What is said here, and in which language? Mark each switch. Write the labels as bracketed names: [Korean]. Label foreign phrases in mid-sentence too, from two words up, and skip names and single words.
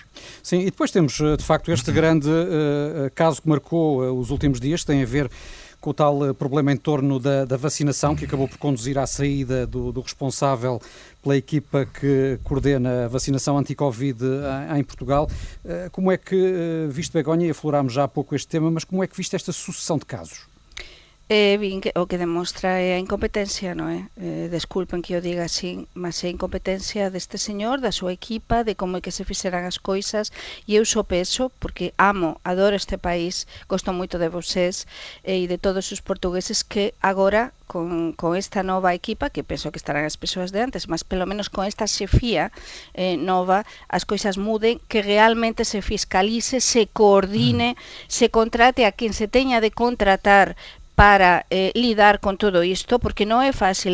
[Portuguese] Sim, e depois temos, de facto, este grande caso que marcou os últimos dias, tem a ver com o tal problema em torno da vacinação, que acabou por conduzir à saída do responsável pela equipa que coordena a vacinação anti-Covid em Portugal. Como é que, viste, Begonha, e aflorámos já há pouco este tema, mas como é que viste esta sucessão de casos? [Galician] O que demostra é a incompetencia, non é? Desculpen que o diga así, mas é a incompetencia deste señor, da súa equipa, de como é que se fixeran as coisas, e eu só penso, porque adoro este país, gosto moito de vocês e de todos os portugueses, que agora con esta nova equipa, que penso que estarán as persoas de antes, mas pelo menos con esta xefía nova, as coisas muden, que realmente se fiscalice, se coordine, se contrate a quen se teña de contratar para lidar con todo isto, porque non é fácil.